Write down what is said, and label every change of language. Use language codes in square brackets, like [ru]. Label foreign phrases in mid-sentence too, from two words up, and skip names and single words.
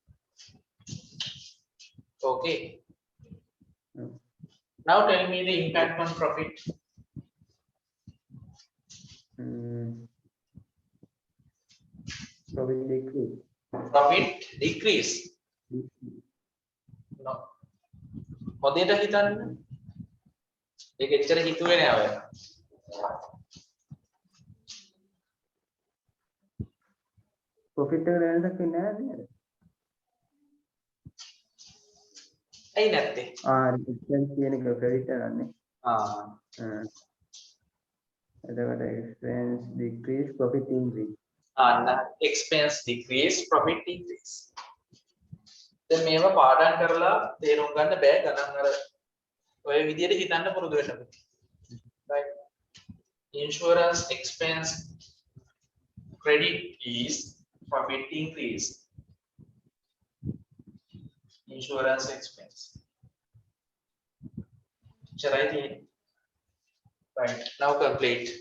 [en] Okay. Now tell me the impact on profit. Profit decrease. Profit decrease. No. [si] මොදේට හිතන්න. ඒක එච්චර හිතුවේ නෑ ඔය. profit එක දැනට කියන්නේ නැහැ නේද? ඇයි නැත්තේ? expense කියන එක credit කරන්නේ. එතකොට [en] expense decrease profit increase. expense decrease profit increase. [si] දැන් මේව පාඩම් කරලා තේරුම් ගන්න බෑ ගණන් අර ඔය විදිහට හිතන්න පුරුදු වෙන්න ඕනේ. [en] Right. Insurance expense credit is profit increase. Insurance expense. Shall I take? Right. Now complete.